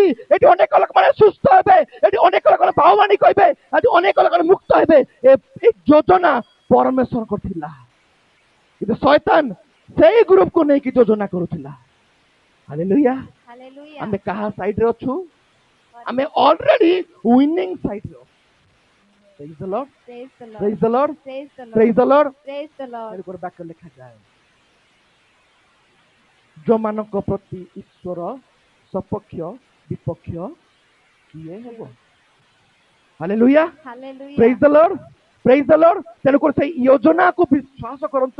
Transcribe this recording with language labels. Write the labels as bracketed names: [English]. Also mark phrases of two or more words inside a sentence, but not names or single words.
[Odia] ଏଠି ଅନେକ ଲୋକମାନେ ସୁସ୍ଥ ହେବେ, ଏଠି ଅନେକ ଲୋକମାନେ ଭାବବାଣୀ କହିବେ, ଏଠି ଅନେକ ଲୋକମାନେ ମୁକ୍ତ ହେବେ। ଏ ଯୋଜନା ପରମେଶ୍ୱରଙ୍କ ଥିଲା, କିନ୍ତୁ ଶୈତାନ ସେଇ ଗ୍ରୁପକୁ ନେଇକି ଯୋଜନା କରୁଥିଲା। ହାଲେଲୁୟା। ଆମେ କାହା ସାଇଡରେ ଅଛୁ? ଆମେ [English] already winning [Odia] ସାଇଡରେ ଅଛୁ। [English] Praise the Lord. Praise the Lord. Praise the Lord. [Odia] ଗୋଟେ ବାକ୍ୟ ଲେଖାଯାଏ, ଯୋଉମାନଙ୍କ ପ୍ରତି ଈଶ୍ୱର ସପକ୍ଷ ବିପକ୍ଷ କିଏ ହେବ? ହାଲେଲୁୟା। [English] Praise the Lord. Praise the Lord. [Odia] ତେଣୁକରି ସେଇ ଯୋଜନାକୁ ବିଶ୍ୱାସ କରନ୍ତୁ।